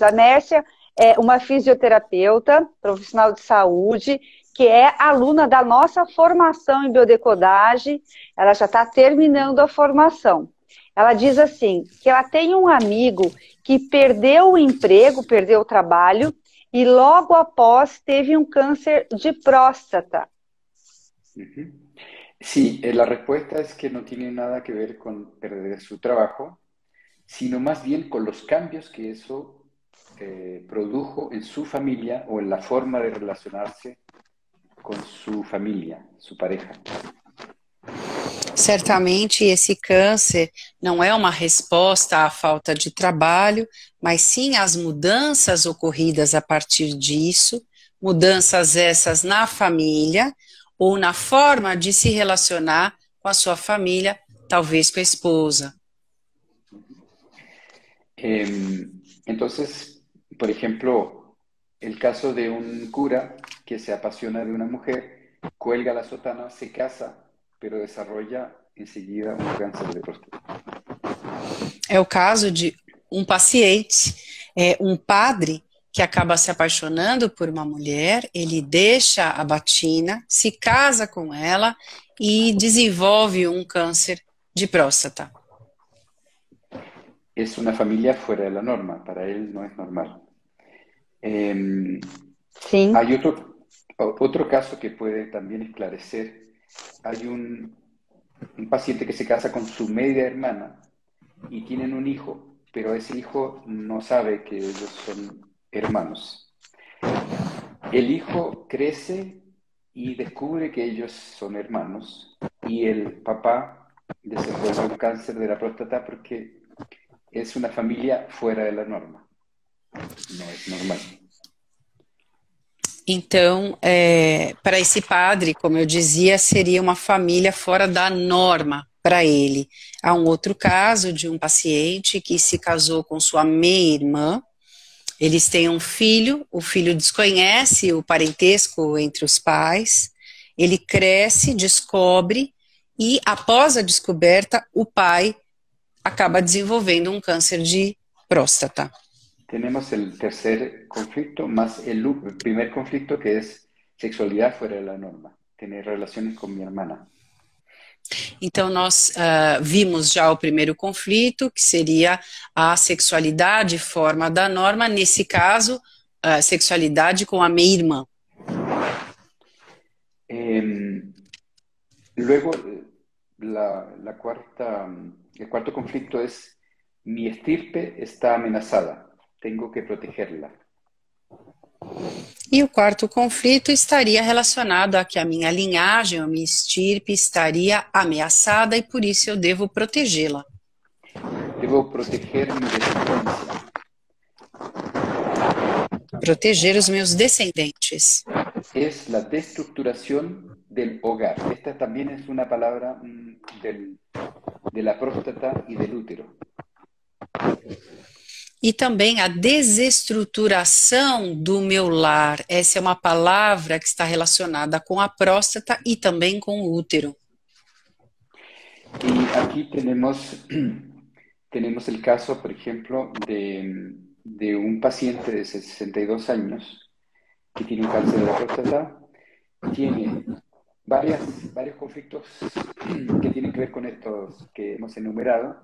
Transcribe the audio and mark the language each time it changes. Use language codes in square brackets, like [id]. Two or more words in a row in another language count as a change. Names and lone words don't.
[pt] A Mércia é uma fisioterapeuta, profissional de saúde, que é aluna da nossa formação em biodecodagem. Ela já está terminando a formação. Ela diz assim, que ela tem um amigo que perdeu o emprego, perdeu o trabalho, e logo após teve um câncer de próstata. [es] Sí, la respuesta es que no tiene nada que ver con perder su trabajo, sino más bien con los cambios que eso produjo en su familia o en la forma de relacionarse con su família, sua pareja. [pt] Certamente esse câncer não é uma resposta à falta de trabalho, mas sim às mudanças ocorridas a partir disso, mudanças essas na família ou na forma de se relacionar com a sua família, talvez com a esposa. [es] Entonces, por ejemplo, el caso de un cura que se apasiona de una mujer, cuelga la sotana, se casa, pero desarrolla enseguida un cáncer de próstata. [pt] É o caso de um paciente, um padre que acaba se apaixonando por uma mulher, ele deixa a batina, se casa com ela e desenvolve um câncer de próstata. [es] Es una familia fuera de la norma, para él no es normal. [pt] Sim. [es] Hay otro caso que puede también esclarecer. Hay un paciente que se casa con su media hermana y tienen un hijo, pero ese hijo no sabe que ellos son hermanos. El hijo crece y descubre que ellos son hermanos y el papá desenvuelve un cáncer de la próstata porque es una familia fuera de la norma. No es normal. [pt] Então, para esse padre, como eu dizia, seria uma família fora da norma para ele. Há um outro caso de um paciente que se casou com sua meia-irmã, eles têm um filho, o filho desconhece o parentesco entre os pais, ele cresce, descobre, e após a descoberta, o pai acaba desenvolvendo um câncer de próstata. [es] Tenemos el tercer conflicto más el primer conflicto que es sexualidad fuera de la norma, tener relaciones con mi hermana. [pt] Então, nós vimos já o primeiro conflito, que seria a sexualidade fora da norma, nesse caso, sexualidade com a meia-irmã. [es] Luego, el cuarto conflicto es mi estirpe está amenazada, tengo que protegerla. [pt] E o quarto conflito estaria relacionado a que a minha linhagem, a minha estirpe estaria ameaçada e por isso eu devo protegê-la. Devo proteger [es] mi descendencia. [pt] Proteger os meus descendentes. [es] Es la destructuración del hogar. Esta también es una palabra de la próstata y del útero. [pt] E também a desestruturação do meu lar. Essa é uma palavra que está relacionada com a próstata e também com o útero. [es] Y aquí tenemos el caso, por ejemplo, de un paciente de 62 años que tiene un cáncer de la próstata, tiene varios conflictos que tienen que ver con estos que hemos enumerado.